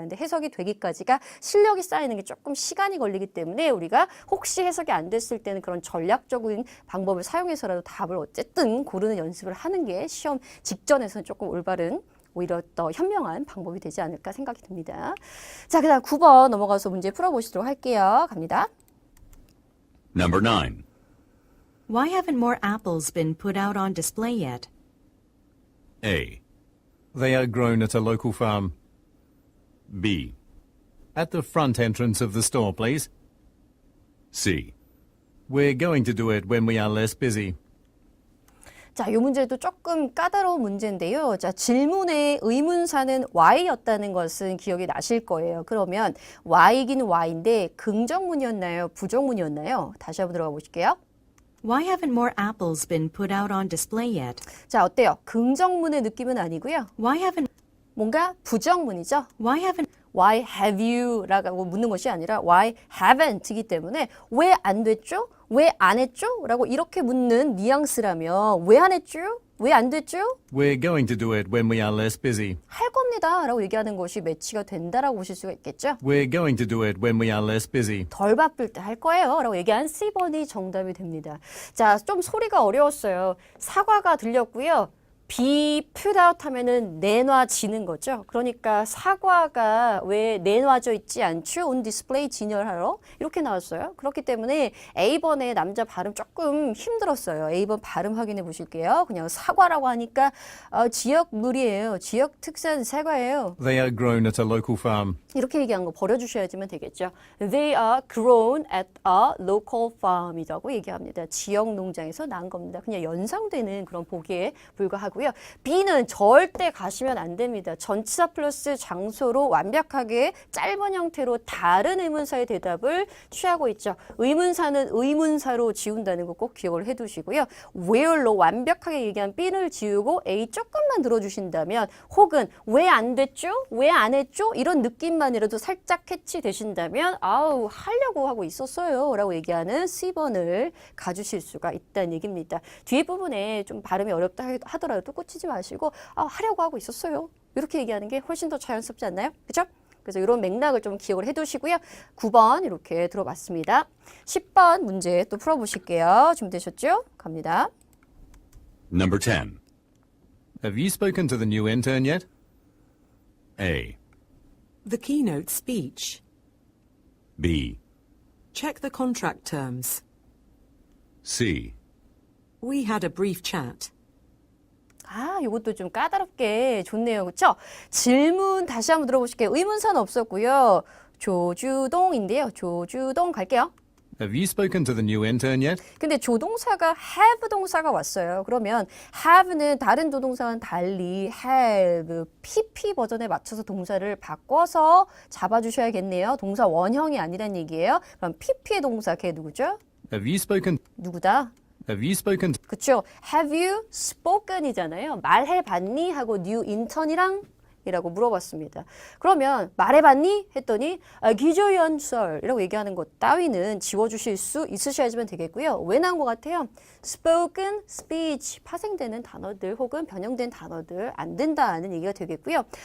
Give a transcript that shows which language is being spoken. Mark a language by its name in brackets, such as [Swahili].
[Korean] 근데 해석이 되기까지가 실력이 쌓이는 게 조금 시간이 걸리기 때문에 우리가 혹시 해석이 안 됐을 때는 그런 전략적인 방법을 사용해서라도 답을 어쨌든 고르는 연습을 하는 게 시험 직전에서는 조금 올바른 오히려 더 현명한 방법이 되지 않을까 생각이 듭니다. 자, 그 다음 9번 넘어가서 문제 풀어보시도록 할게요. 갑니다. [English] Number 9. Why haven't more apples been put out on display yet? A. They are grown at a local farm. B. At the front entrance of the store, please. C. We're going to do it when we are less busy. [Korean] 자, 이 문제도 조금 까다로운 문제인데요. 자, 질문의 의문사는 Y였다는 것은 기억이 나실 거예요. 그러면 Y이긴 Y인데 긍정문이었나요? 부정문이었나요? 다시 한번 들어가 보실게요. [English] Why haven't more apples been put out on display yet? [Korean] 자, 어때요? 긍정문의 느낌은 아니고요. [English] Why haven't [Korean] 뭔가 부정문이죠. [English] Why haven't Why have you? [Korean] 라고 묻는 것이 아니라 Why haven't이기 때문에 왜 안 됐죠? 왜 안 했죠? 라고 이렇게 묻는 뉘앙스라면 왜 안 했죠? 왜 안 됐죠? [English] We're going to do it when we are less busy. [Korean] 할 겁니다 라고 얘기하는 것이 매치가 된다라고 보실 수가 있겠죠? [English] We're going to do it when we are less busy. [Korean] 덜 바쁠 때 할 거예요 라고 얘기한 C번이 정답이 됩니다. 자, 좀 소리가 어려웠어요. 사과가 들렸고요. be put out 하면은 내놔지는 거죠. 그러니까 사과가 왜 내놔져 있지 않죠? on display 진열하러 이렇게 나왔어요. 그렇기 때문에 A번의 남자 발음 조금 힘들었어요. A번 발음 확인해 보실게요. 그냥 사과라고 하니까 지역물이에요. 지역 특산 사과예요. [English] They are grown at a local farm. [Korean] 이렇게 얘기한 거 버려주셔야지만 되겠죠. [English] They are grown at a local farm이라고 [Korean] 얘기합니다. 지역 농장에서 난 겁니다. 그냥 연상되는 그런 보기에 불과하고요. B는 절대 가시면 안 됩니다. 전치사 플러스 장소로 완벽하게 짧은 형태로 다른 의문사의 대답을 취하고 있죠. 의문사는 의문사로 지운다는 거 꼭 기억을 해두시고요. where로 완벽하게 얘기한 B를 지우고 A 조금만 들어주신다면 혹은 왜 안 됐죠? 왜 안 했죠? 이런 느낌만이라도 살짝 캐치되신다면 아우 하려고 하고 있었어요 라고 얘기하는 C번을 가주실 수가 있다는 얘기입니다. 뒤에 부분에 좀 발음이 어렵다 하더라도 꽂히지 마시고 하려고 하고 있었어요. 이렇게 얘기하는 게 훨씬 더 자연스럽지 않나요? 그죠? 그래서 이런 맥락을 좀 기억을 해두시고요. 9번 이렇게 들어봤습니다. 10번 문제 또 풀어보실게요. 준비되셨죠? 갑니다. [English] Number 10. Have you spoken to the new intern yet? A. The keynote speech. B. Check the contract terms. C. We had a brief chat. [Korean] 이것도 좀 까다롭게 좋네요. 그렇죠? 질문 다시 한번 들어보실게요. 의문사는 없었고요. 조주동인데요. 조주동 갈게요. [English] Have you spoken to the new intern yet? [Korean] 근데 조동사가 have 동사가 왔어요. 그러면 have는 다른 조동사와는 달리 have, pp 버전에 맞춰서 동사를 바꿔서 잡아주셔야겠네요. 동사 원형이 아니란 얘기예요. 그럼 pp의 동사 걔 누구죠? [English] Have you spoken? [Korean] 누구다? [English] Have you spoken? [Korean] 그쵸? [English] Have you spoken이잖아요. [Korean] 말해봤니? 하고 new intern이랑 이라고 물어봤습니다. 그러면 말해봤니? 했더니 기조연설이라고 얘기하는 것 따위는 지워주실 수 있으셔야지만 되겠고요. 왜 나온 것 같아요? spoken, speech, 파생되는 단어들 혹은 변형된 단어들 안 된다는 얘기가 되겠고요.